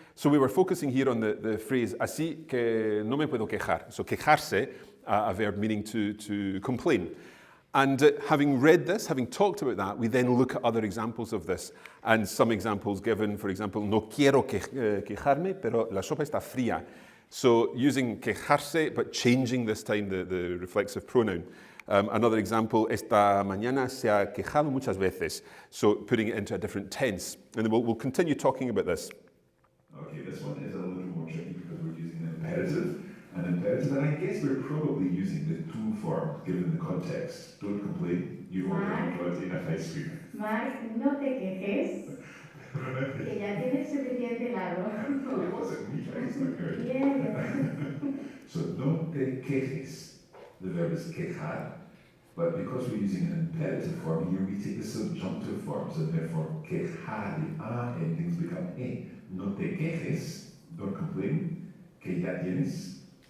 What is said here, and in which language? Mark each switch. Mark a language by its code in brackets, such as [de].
[en] So we were focusing here on the phrase [es] así que no me puedo quejar. [en] So quejarse, a verb meaning to complain. And having read this, having talked about that, we then look at other examples of this. And some examples given, for example, [es] no quiero quejarme, pero la sopa está fría. [en] So using quejarse, but changing this time the reflexive pronoun. Another example, [es] esta mañana se ha quejado muchas veces. [en] So putting it into a different tense. And then we'll continue talking about this. Okay, this one is a little more tricky because we're using an imperative. An imperative, and I guess we're probably using the to form given the context. Don't complain, you've already got enough ice cream. [es] Max, no te quejes, que ya tienes suficiente largo. [en] No, it wasn't me, it's not good. Yeah. So, [es] no te quejes. [en] The verb is quejar. But because we're using an imperative form here, we take the subjunctive forms, and therefore quejar, the a endings become e. [es] No te quejes, [en] don't complain, [es] que ya tienes.